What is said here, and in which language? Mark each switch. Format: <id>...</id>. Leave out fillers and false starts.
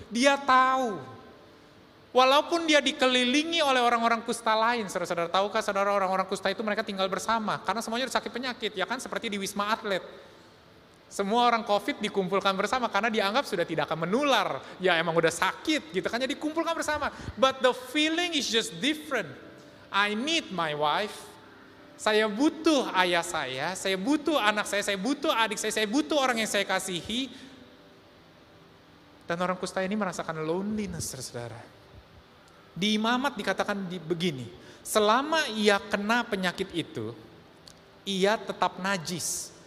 <id>Dia tahu. Walaupun dia dikelilingi oleh orang-orang kusta lain, saudara-saudara, tahukah saudara orang-orang kusta itu mereka tinggal bersama, karena semuanya sakit penyakit, ya kan, seperti di Wisma Atlet. Semua orang COVID dikumpulkan bersama karena dianggap sudah tidak akan menular, ya emang udah sakit gitu kan, jadi dikumpulkan bersama.</id> <en>But the feeling is just different. I need my wife,</en> <id>saya butuh ayah saya butuh anak saya butuh adik saya butuh orang yang saya kasihi. Dan orang kusta ini merasakan loneliness, saudara. Di Imamat dikatakan begini, selama ia kena penyakit itu, ia tetap najis.</id>